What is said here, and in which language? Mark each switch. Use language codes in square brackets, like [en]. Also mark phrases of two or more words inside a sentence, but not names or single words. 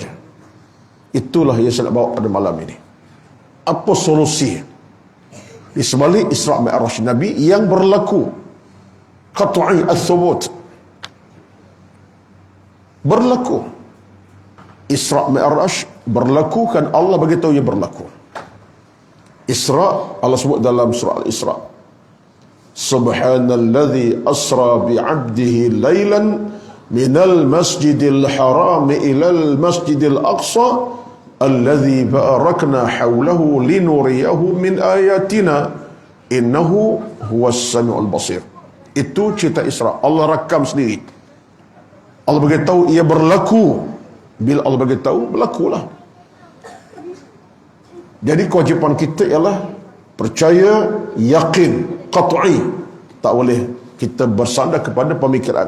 [ms] Itulah yang saya nak bawa pada malam ini. Apa solusi di sebalik Isra Mi'raj Nabi yang berlaku [ar] قطعي الثبوت, [ms] berlaku Isra Mi'raj berlaku kan Allah beritahu ia berlaku. Isra Allah sebut dalam surah Al-Isra, [ar] سبحان الذي أسرى بعبده ليلا من المسجد الحرام إلى المسجد الأقصى الذي باركنا حوله لنريه من آياتنا إنه هو السميع البصير. [ms] Itu cerita Isra. Allah rakam sendiri. Allah beritahu ia berlaku. Bila Allah beritahu, berlakulah. Jadi kewajipan kita ialah percaya, yakin, qat'i. Tak boleh kita bersandar kepada pemikiran.